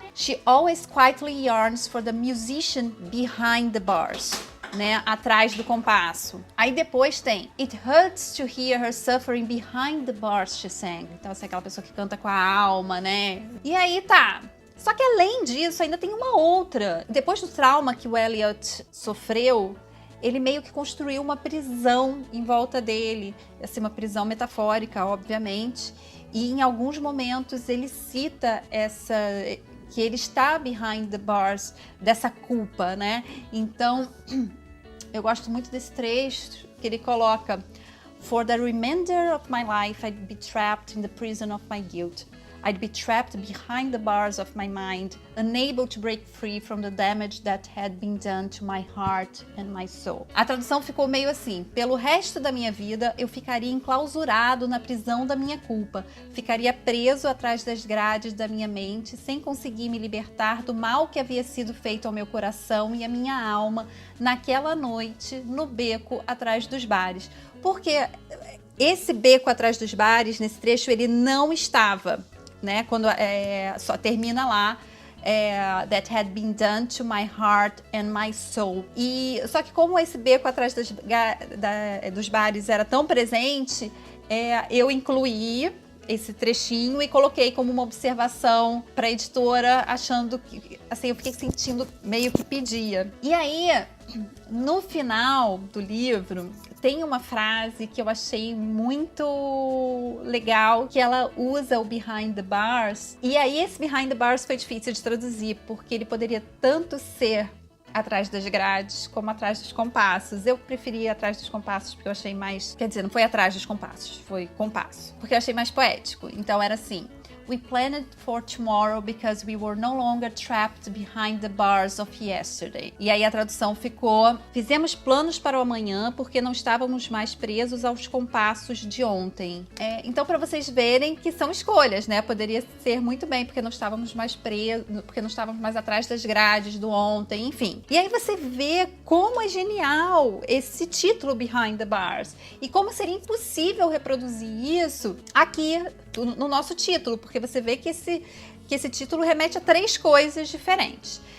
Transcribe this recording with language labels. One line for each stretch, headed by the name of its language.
English: She always quietly yearns for the musician behind the bars.
Portuguese: Né, atrás do compasso. Aí depois tem
English: It hurts to hear her suffering behind the bars, she sang.
Portuguese: Então, assim, aquela pessoa que canta com a alma, né? E aí tá. Só que além disso, ainda tem uma outra. Depois do trauma que o Elliot sofreu, ele meio que construiu uma prisão em volta dele. Assim, uma prisão metafórica, obviamente. E em alguns momentos ele cita que ele está behind the bars dessa culpa, né? Então, eu gosto muito desse trecho que ele coloca:
English: For the remainder of my life, I'd be trapped in the prison of my guilt. I'd be trapped behind the bars of my mind, unable to break free from the damage that had been done to my heart and my soul.
Portuguese: A tradução ficou meio assim: pelo resto da minha vida, eu ficaria enclausurado na prisão da minha culpa, ficaria preso atrás das grades da minha mente, sem conseguir me libertar do mal que havia sido feito ao meu coração e à minha alma naquela noite, no beco atrás dos bares. Porque esse beco atrás dos bares, nesse trecho, ele não estava, né? Quando só termina lá,
English: that had been done to my heart and my soul.
Portuguese: E só que como esse beco atrás dos bares era tão presente, eu incluí esse trechinho e coloquei como uma observação para a editora, achando que, assim, eu fiquei sentindo meio que pedia. E aí, no final do livro, tem uma frase que eu achei muito legal, que ela usa o behind the bars. E aí esse behind the bars foi difícil de traduzir, porque ele poderia tanto ser atrás das grades como atrás dos compassos. Eu preferi atrás dos compassos porque eu achei mais... Quer dizer, não foi atrás dos compassos, foi compasso. Porque eu achei mais poético. Então era assim:
English: We planned for tomorrow because we were no longer trapped behind the bars of yesterday.
Portuguese: E aí a tradução ficou: fizemos planos para o amanhã porque não estávamos mais presos aos compassos de ontem. Então, para vocês verem que são escolhas, né? Poderia ser muito bem porque não estávamos mais presos, porque não estávamos mais atrás das grades do ontem, enfim. E aí você vê como é genial esse título Behind the Bars e como seria impossível reproduzir isso aqui no nosso título, porque você vê que esse título remete a 3 coisas diferentes.